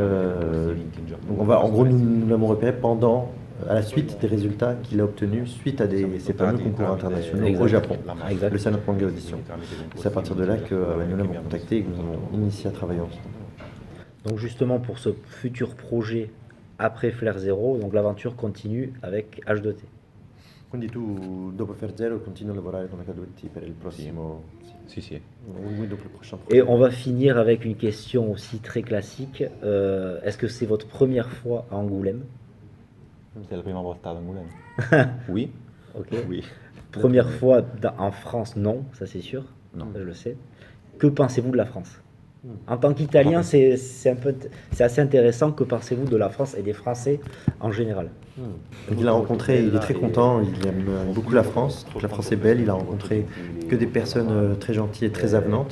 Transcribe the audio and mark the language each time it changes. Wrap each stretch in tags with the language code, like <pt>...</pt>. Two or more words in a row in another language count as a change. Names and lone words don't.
<fr>Donc en gros, nous l'avons repéré pendant à la suite des résultats qu'il a obtenus suite à ces fameux concours internationaux Exact. au Japon, Exact. le Silent Manga Audition. C'est à partir de là que nous l'avons contacté et que nous avons initié à travailler ensemble. Donc justement pour ce futur projet après Flare Zero, donc l'aventure continue avec H2T.</fr> <it>Quindi tu dopo Flare Zero continui a lavorare con H2T per il prossimo... Sì, sì.</it> <fr>Oui,</fr> <it>dopo il</it> <fr>prochain Et projet. on va finir avec une question aussi très classique. Est-ce que c'est votre première fois à Angoulême?</fr> <it>C'est la prima volta ad Angoulême. Oui.</it> <fr>Ok. Oui. Première fois en France, non, ça c'est sûr. Non. Je le sais. Que pensez-vous de la France? En tant qu'Italien, c'est assez intéressant. Que pensez-vous de la France et des Français en général? Donc il a rencontré, il est très content, il aime beaucoup la France, donc la France est belle, il a rencontré que des personnes très gentilles et très avenantes.</fr>